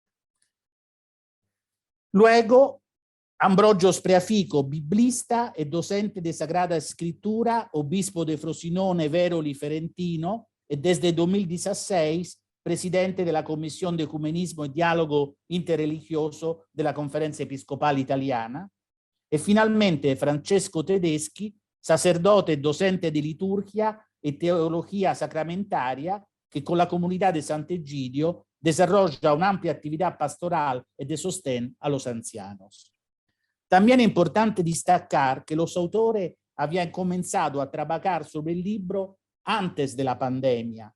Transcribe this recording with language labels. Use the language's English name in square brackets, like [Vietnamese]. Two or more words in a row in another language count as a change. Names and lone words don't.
[Spanish] Luego, Ambrogio Spreafico, [Italian] biblista e docente [Spanish] de Sagrada Escritura, obispo de Frosinone, Veroli, Ferentino, y desde 2016 presidente de la Comisión de Ecumenismo y Diálogo Interreligioso de la Conferenza Episcopale Italiana. [Italian] E finalmente Francesco Tedeschi, sacerdote e docente di liturgia e teología sacramentaria, [Spanish] que con la comunidad de Sant'Egidio desarrolla una amplia actividad pastoral y de sostén a los ancianos. También es importante destacar que los autores habían comenzado a trabajar sobre el libro antes de la pandemia.